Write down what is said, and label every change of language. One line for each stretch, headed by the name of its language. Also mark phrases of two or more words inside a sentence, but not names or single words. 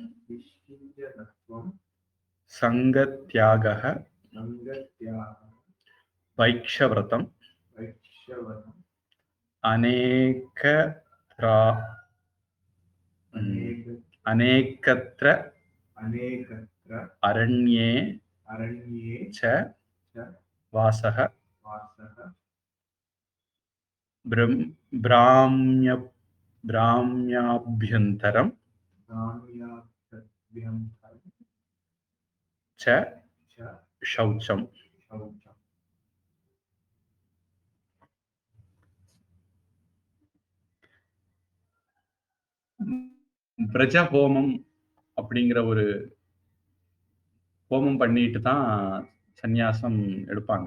Sanskrit: सङ्गत्यागः वैक्षव्रतम् अनेकत्र अरण्ये च वासः ब्राह्म्याभ्यन्तरं च शौचम्.
Tamil: பிரஜ ஹோமம் அப்படிங்கிற ஒரு ஹோமம் பண்ணிட்டு தான் சந்நியாசம் எடுப்பாங்க.